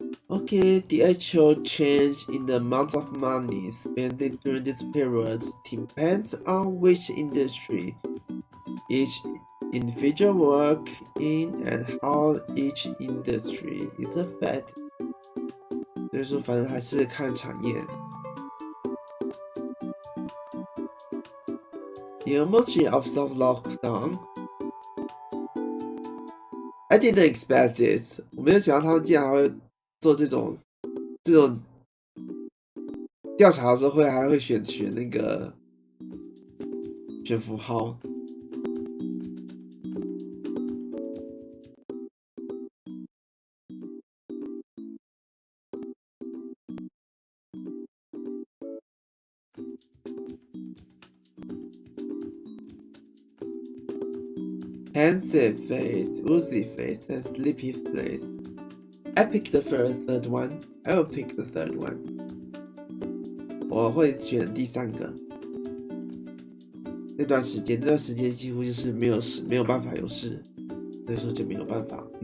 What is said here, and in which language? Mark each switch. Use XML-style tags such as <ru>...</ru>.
<en>Okay, the actual change in the amount of money spent during this period depends on which industry each individual works in and how each industry is affected.</en> <zh>所以说，反正还是看产业。</zh> <en>The emoji of soft lockdown. I didn't expect this.</en> <zh>我没有想到他们竟然还会做这种调查的时候还会选那个选符号。</zh> <en>Pensive face, woozy face, and sleepy face. I picked the third one. I will pick the third one.</en> <zh>我会选第3个。那段时间几乎就是没有办法有事，所以说就没有办法。</zh>